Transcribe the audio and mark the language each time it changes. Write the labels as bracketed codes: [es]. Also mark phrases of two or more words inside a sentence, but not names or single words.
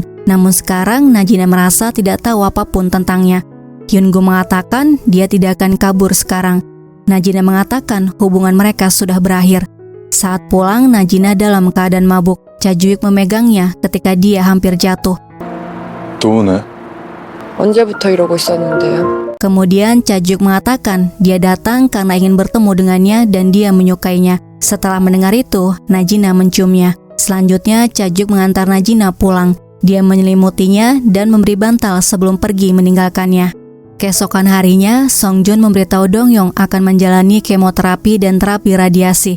[id] Namun sekarang Najina merasa tidak tahu apapun tentangnya. Hyungu mengatakan dia tidak akan kabur sekarang. Najina mengatakan hubungan mereka sudah berakhir. Saat pulang, Najina dalam keadaan mabuk. Chajuik memegangnya ketika dia hampir jatuh. [ko] 또 오네. 언제부터 이러고 있었는데요? [id] Kemudian Chajuik mengatakan dia datang karena ingin bertemu dengannya dan dia menyukainya. Setelah mendengar itu, Najina menciumnya. Selanjutnya, Chajuik mengantar Najina pulang. Dia menyelimutinya dan memberi bantal sebelum pergi meninggalkannya. Keesokan harinya, Songjun memberitahu Donghyung akan menjalani kemoterapi dan terapi radiasi.